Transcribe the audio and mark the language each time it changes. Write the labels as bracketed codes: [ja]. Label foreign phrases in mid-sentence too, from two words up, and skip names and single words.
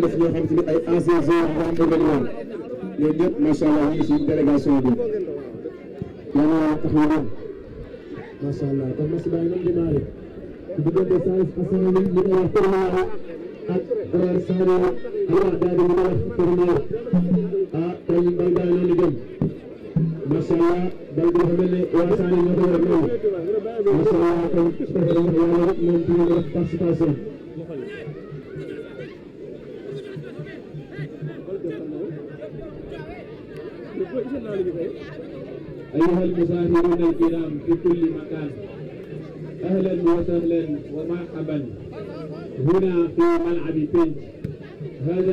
[wo] fi ñoo xam te ne ay [fr] anciens joueurs [wo] yu am woon ñoom ñëpp [ar] ما شاء الله [wo] ñu ngi si délégation bi yal na yàlla taxaw leen [ar] ما شاء الله [wo] kon match baa ngi doon démarré diggante Salif Assane ñu koy wax Tournois ak Sadio Allah daal di ñu koy wax Tournois kon bal baa ngi noonu jëm [ar] ما شاء الله [wo] bal bi dafa mel ne waa Sadio ñoo ko war a nangu [ar] ما شاء الله [wo] kon su ko defee wax yàlla rek moom ci ñu def participation [ar] أيها المسافرون الكرام في كل مكان أهلا وسهلا ومرحبا هنا في ملعب بنج هذا